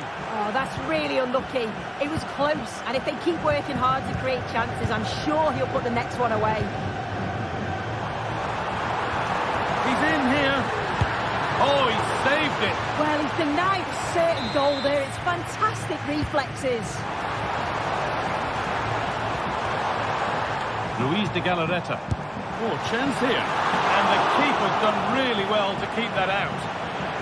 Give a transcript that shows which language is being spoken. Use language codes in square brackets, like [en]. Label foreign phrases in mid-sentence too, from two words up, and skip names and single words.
[en] Oh, that's really unlucky. It was close, and if they keep working hard to create chances, I'm sure he'll put the next one away. He's in here. Oh, he saved it. Well, he's denied a certain goal there. It's fantastic reflexes. Ruiz de Galarreta. Oh, chance here. And the keeper's done really well to keep that out.